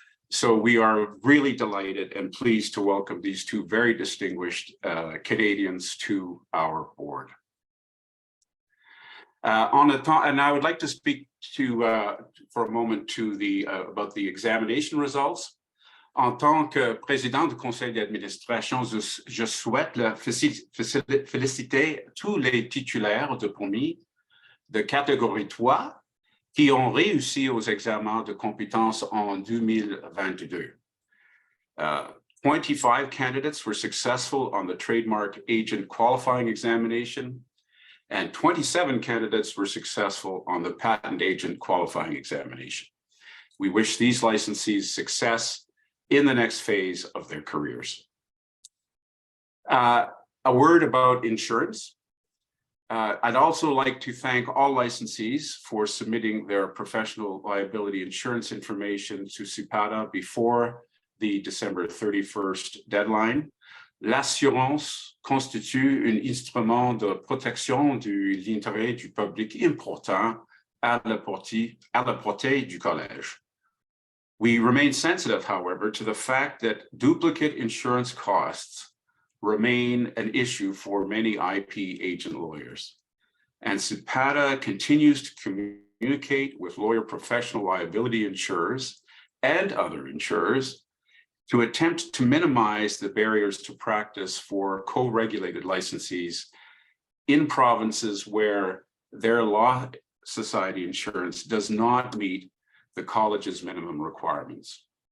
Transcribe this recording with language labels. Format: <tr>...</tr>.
<en>So we are really delighted and pleased to welcome these two very distinguished Canadians to our board. And I would like to speak for a moment about the examination results.</en> <fr>En tant que président du conseil d'administration, je souhaite féliciter tous les titulaires de permis de catégorie 3 qui ont réussi aux examens de compétences en 2022.</fr> <en>25 candidates were successful on the trademark agent qualifying examination, and 27 candidates were successful on the patent agent qualifying examination. We wish these licensees success in the next phase of their careers. A word about insurance. I'd also like to thank all licensees for submitting their professional liability insurance information to CPATA before the December 31st deadline.</en> <fr>L'assurance constitue un instrument de protection de l'intérêt du public important à la portée du collège.</fr> <en>We remain sensitive, however, to the fact that duplicate insurance costs remain an issue for many IP agent lawyers. And CPATA continues to communicate with lawyer professional liability insurers and other insurers to attempt to minimize the barriers to practice for co-regulated licensees in provinces where their law society insurance does not meet the college's minimum requirements.</en>